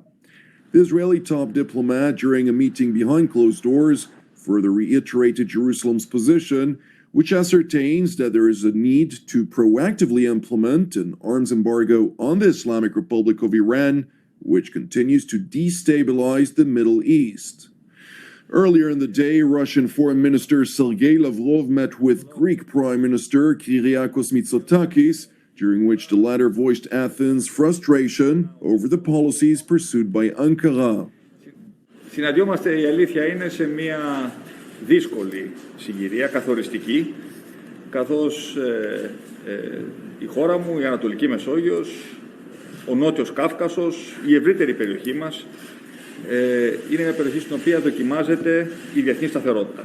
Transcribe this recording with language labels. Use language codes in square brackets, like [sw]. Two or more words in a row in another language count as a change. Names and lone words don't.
[en] The Israeli top diplomat, during a meeting behind closed doors, further reiterated Jerusalem's position, which ascertains that there is a need to proactively implement an arms embargo on the Islamic Republic of Iran, which continues to destabilize the Middle East. Earlier in the day, Russian Foreign Minister Sergei Lavrov met with Greek Prime Minister Kyriakos Mitsotakis, during which the latter voiced Athens' frustration over the policies pursued by Ankara. [el] Συναντιόμαστε, η αλήθεια είναι, σε μια δύσκολη συγκυρία, καθοριστική, καθώς η χώρα μου, η Ανατολική Μεσόγειος, ο Νότιος Κάφκασος, η ευρύτερη περιοχή μας, είναι μια περιοχή στην οποία δοκιμάζεται η διεθνή σταθερότητα.